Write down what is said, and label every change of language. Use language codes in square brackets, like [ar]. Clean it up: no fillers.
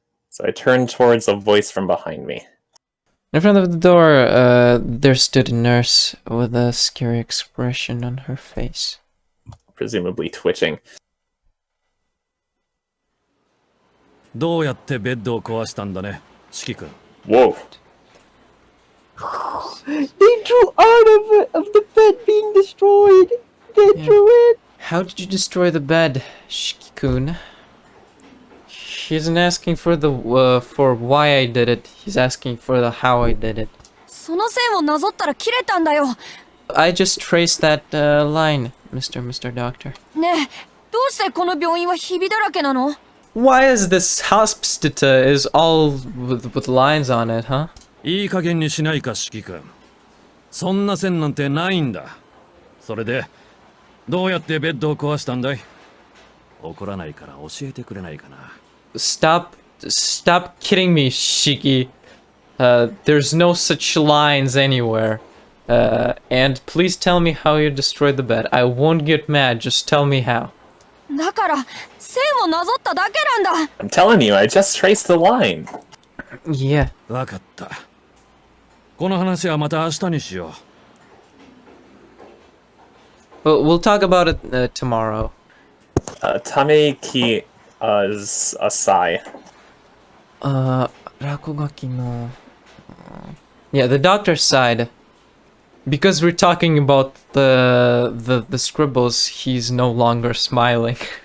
[en] So I turned towards a voice from behind me. In front of the door, there stood a nurse with a scary expression on her face. Presumably twitching. [ja] どうやってベッドを壊したんだね、四季君。 [en] Whoa. They drew out of the bed being destroyed. They drew it. How did you destroy the bed, Shiki-kun? He isn't asking for the for why I did it. He's asking for the how I did it. [ja] その線をなぞったら切れたんだよ。 [en] I just traced that line, Mr. Doctor. [ja] ねえ、どうしてこの病院はひびだらけなの？ [en] Why is this hospital is all with lines on it, huh? [ja] いい加減にしないか、四季君。そんな線なんてないんだ。それで、どうやってベッドを壊したんだい？怒らないから教えてくれないかな。 [en] Stop kidding me, Shiki. There's no such lines anywhere. And please tell me how you destroyed the bed. I won't get mad, just tell me how. [ja] だから線をなぞっただけなんだ。 [en] I'm telling you, I just traced the line. Yeah. [ja] わかった。この話はまた明日にしよう。 [en] Well, we'll talk about it tomorrow. Tameki is a sigh. Rakugaki no... Yeah, the doctor's side. Because we're talking about the scribbles, he's no longer smiling.